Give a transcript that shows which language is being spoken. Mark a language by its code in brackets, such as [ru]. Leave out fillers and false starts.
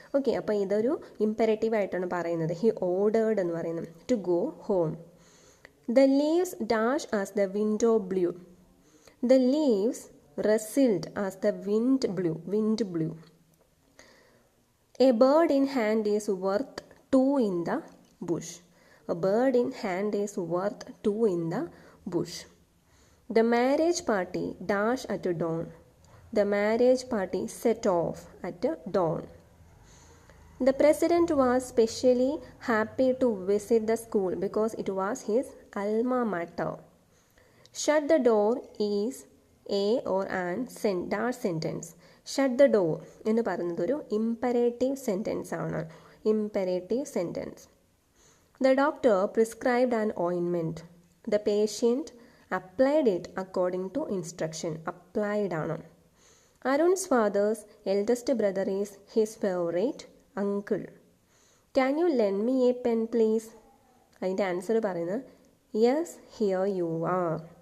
[ml] Okay, അപ്പോൾ ഇതൊരു imperative ആയിട്ടാണ് പറയുന്നത്. [en] he ordered [ml] എന്ന് പറയുന്നത് [en] To go home. The leaves dash as the wind blew. The leaves rustled as the wind blew. A bird in hand is worth two in the bush. A bird in hand is worth two in the bush. The marriage party dash at dawn. The marriage party set off at dawn. The president was specially happy to visit the school because it was his alma mater. Shut the door is a or an dash sentence. Shut the door [ml] എന്ന് പറയുന്നത് ഒരു imperative sentence ആണ്. [en] Imperative sentence. The doctor prescribed an ointment. The patient applied it according to instruction. Applied ആണ്. Arun's father's eldest brother is his favorite uncle. Can you lend me a pen please? [ml] അതിൻ്റെ answer പറയുന്നത് [en] yes, here you are.